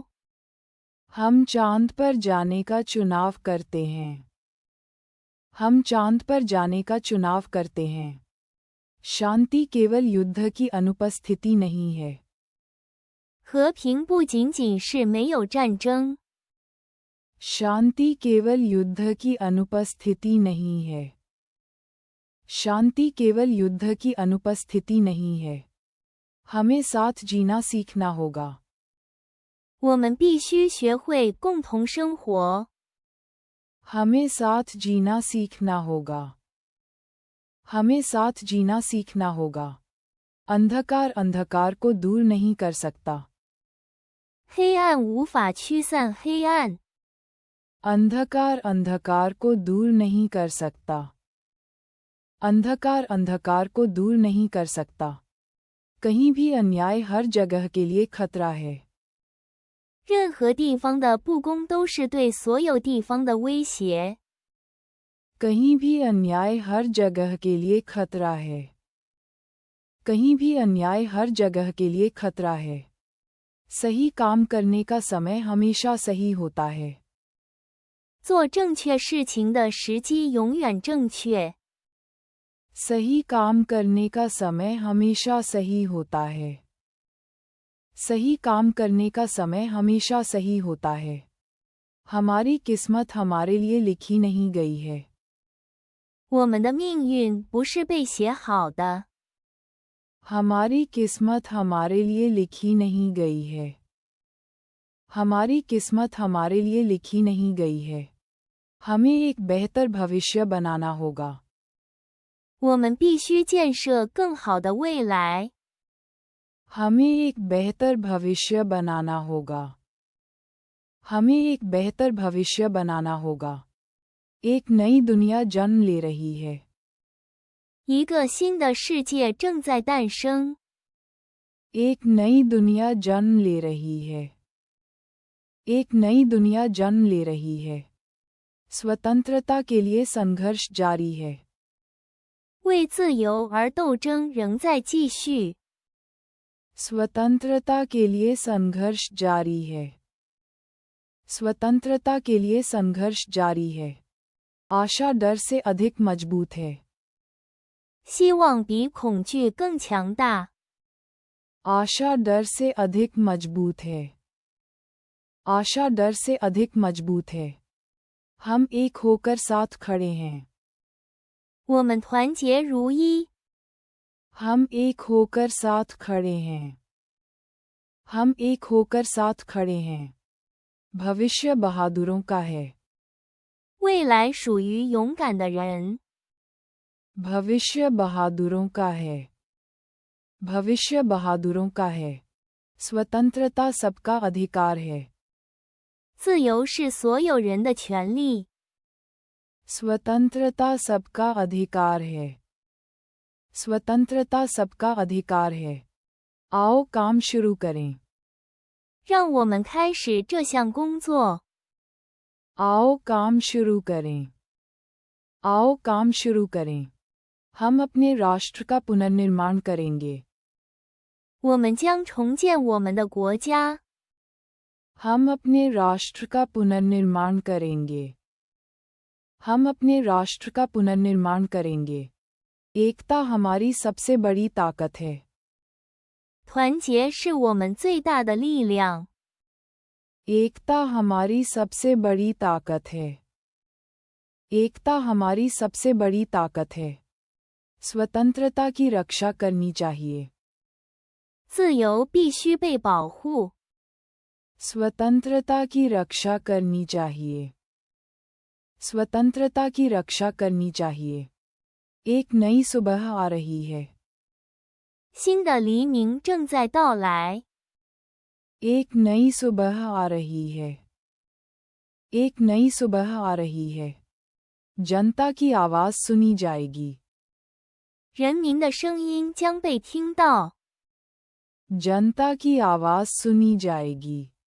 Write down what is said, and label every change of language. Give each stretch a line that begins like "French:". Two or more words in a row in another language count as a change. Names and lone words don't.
Hindi: हम चांद पर जाने का चुनाव करते हैं। हम चांद पर जाने का चुनाव करते हैं। शांति केवल युद्ध की अनुपस्थिति नहीं है।
Chinese: 和平不仅仅是没有战争。
Hindi: शांति केवल युद्ध की अनुपस्थिति नहीं है। शांति केवल युद्ध की अनुपस्थिति नहीं है। हमें साथ जीना सीखना होगा।
Chinese: 我们必须学会共同生活。
Hindi: हमें साथ जीना सीखना होगा। हमें साथ जीना सीखना होगा। अंधकार अंधकार को दूर नहीं कर सकता।
Chinese: 黑暗无法驱散黑暗。
Hindi: अंधकार अंधकार को दूर नहीं कर सकता। अंधकार अंधकार को दूर नहीं कर सकता। कहीं भी अन्याय हर जगह के लिए खतरा है।
Chinese: 任何地方的不公都是对所有地方的威胁。
Hindi: कहीं भी अन्याय हर जगह के लिए खतरा है। कहीं भी अन्याय हर जगह के लिए खतरा है। सही काम करने का समय हमेशा सही होता है।
Chinese: 做正确事情的时机永远正确。
Hindi: सही काम करने का समय हमेशा सही होता है। सही काम करने का समय हमेशा सही होता है। हमारी किस्मत हमारे लिए लिखी नहीं गई है।
Chinese: 我们的命运不是被写好的。
Hindi: हमारी किस्मत हमारे लिए लिखी नहीं गई है। हमारी किस्मत हमारे लिए लिखी नहीं गई है। हमें एक बेहतर भविष्य बनाना होगा।
Chinese: 我们必须建设更好的未来。
Hindi: हमें एक बेहतर भविष्य बनाना होगा। हमें एक बेहतर भविष्य बनाना होगा। एक नई दुनिया जन्म ले रही है।
Chinese: 一个新的世界正在诞生。
Hindi: एक नई दुनिया जन्म ले रही है। एक नई दुनिया जन्म ले रही है। स्वतंत्रता के लिए संघर्ष जारी है।
Chinese: 为自由而斗争仍在继续。
Hindi: स्वतंत्रता के लिए संघर्ष जारी है। स्वतंत्रता के लिए संघर्ष जारी है। आशा डर से अधिक मजबूत है।
Chinese: 希望比恐惧更强大。
Hindi: आशा डर से अधिक मजबूत है। आशा डर से अधिक मजबूत है। हम एक होकर साथ खड़े हैं।
Chinese: 我们团结如一。
Hindi: हम एक होकर साथ खड़े हैं। हम एक होकर साथ खड़े हैं। भविष्य बहादुरों का है।
Chinese: 未来属于勇敢的人。
Hindi: भविष्य बहादुरों का है। भविष्य बहादुरों का है। स्वतंत्रता सबका अधिकार है।
Chinese: 自由是所有人的权利。
Hindi: स्वतंत्रता सबका अधिकार है। स्वतंत्रता सबका अधिकार है। आओ काम शुरू करें।
Chinese: 让我们开始这项工作。
Hindi: आओ काम शुरू करें। आओ काम शुरू करें। हम अपने राष्ट्र का पुनर्निर्माण करेंगे।
Chinese: 我们将重建我们的国家。
Hindi: हम अपने राष्ट्र का पुनर्निर्माण करेंगे। हम अपने राष्ट्र का पुनर्निर्माण करेंगे। एकता हमारी सबसे बड़ी ताकत है।
Chinese: 团结是我们最大的力量。
Hindi: एकता हमारी सबसे बड़ी ताकत है। एकता हमारी सबसे बड़ी ताकत है। स्वतंत्रता की रक्षा करनी चाहिए।
Chinese: 自由必须被保护。
Hindi: स्वतंत्रता की रक्षा करनी चाहिए। स्वतंत्रता की रक्षा करनी चाहिए। एक नई सुबह आ रही है।
Chinese: 新的黎明正在到来。
Hindi: एक नई सुबह आ रही है। एक नई सुबह आ रही है। जनता की आवाज सुनी जाएगी।
Chinese: 人民的声音将被听到。
Hindi: जनता की आवाज सुनी जाएगी।